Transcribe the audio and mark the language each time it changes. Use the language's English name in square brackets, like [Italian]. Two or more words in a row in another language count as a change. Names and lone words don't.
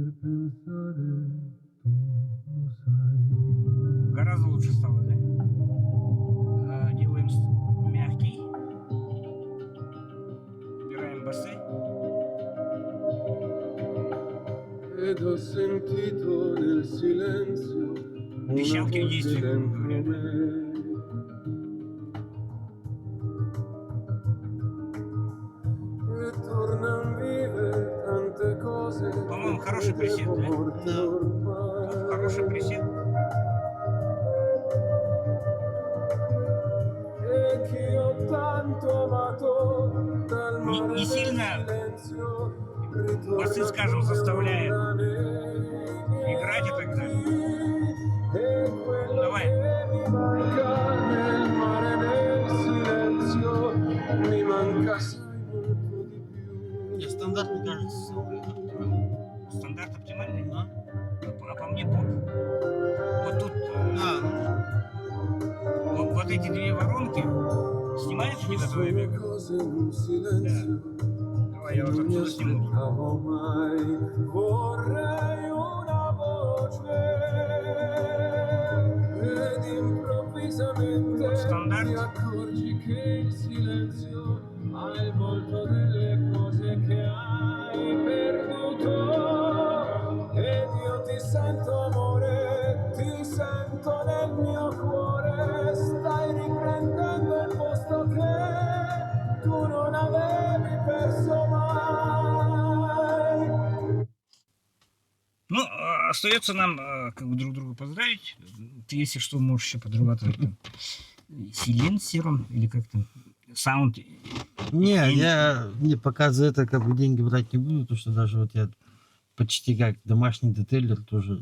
[Italian] pensare, tu lo sai. [Russian] Гораздо лучше стало, да? Делаем мягкий. Убираем басы. [Italian] Ed ho sentito nel silenzio una Diciamo che voce dici, dentro [Russian] говорят, да? [Italian] me. E tornan vive tante cose [Russian] По-моему, [Italian] che [Russian] хороший пресет, [Italian] credevo [Russian] да? [Italian] morte [Russian] Да. [Italian] ormai. [Russian] Хороший пресет. [Italian] E che ho tanto amato dal [Russian] Не, [Italian] mare [Russian] не [Italian] del [Russian] сильно [Italian] silenzio [Russian] басы, скажем, заставляет играть и так далее. Давай. [Italian] Nel mare del silenzio mi manca assai molto di più. [Russian] Мне стандарт, мне кажется, самый оптимальный. Стандарт оптимальный. Да? А по мне поп. Вот тут вот эти две воронки снимают у тебя твои [Italian] Sono [Russian] века? [Italian] cose in un silenzio [Russian] Давай я вот [Italian] non mi [Russian] отсюда сниму. [Italian] aspettavo mai. Vorrei una voce ed improvvisamente [Russian] Вот стандарт. [Italian] ti accorgi che il silenzio ha il volto delle cose che hai perduto ed io ti sento amore, ti sento nel mio cuore, stai riprendendo il posto che tu non avevi perso mai. [Russian] Ну, остается нам как бы друг друга поздравить. Ты, если что, можешь еще подрабатывать там силенсером или как там саунд. Не, я не пока за это как бы деньги брать не буду, потому что даже вот я почти как домашний детейлер тоже.